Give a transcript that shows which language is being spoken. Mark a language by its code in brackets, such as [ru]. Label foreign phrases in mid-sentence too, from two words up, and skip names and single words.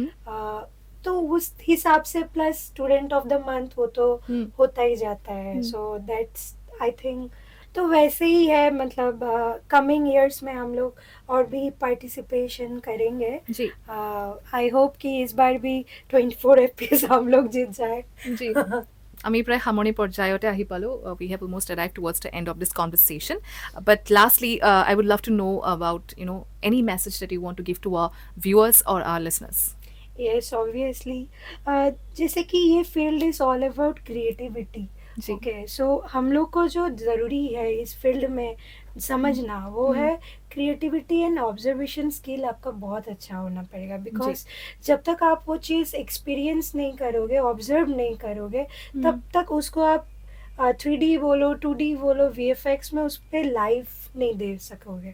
[hi] तो उस हिसाब से [en] plus student of the month [hi] वो तो हम्म, होता ही जाता है हम्म, [en] so that's I think [hi] तो वैसे ही है मतलब [en] coming years [hi] में हम लोग और भी पार्टिसिपेशन करेंगे जी [en] I hope [hi] कि इस बार भी 24 एपिस हम लोग जीत जाए [en] जी [as] আমি প্ৰায় সামৰণি পৰ্যায়তে আহি পালোঁ [en] we have almost arrive towards the end of this conversation but lastly I would love to know about any message that you want to give to our viewers and our listeners yes obviously [hi] जैसे कि ये [en] field is all about creativity [hi] जी [en] okay so [hi] हम लोग को जो ज़रूरी है इस फील्ड में समझना वो है [en] creativity and observation skill [hi] आपका बहुत अच्छा होना पड़ेगा बिकॉज जब तक आप वो चीज़ एक्सपीरियंस नहीं करोगे ऑब्जर्व नहीं करोगे तब तक उसको आप 3D बोलो 2D बोलो VFX में उस पर लाइफ नहीं दे सकोगे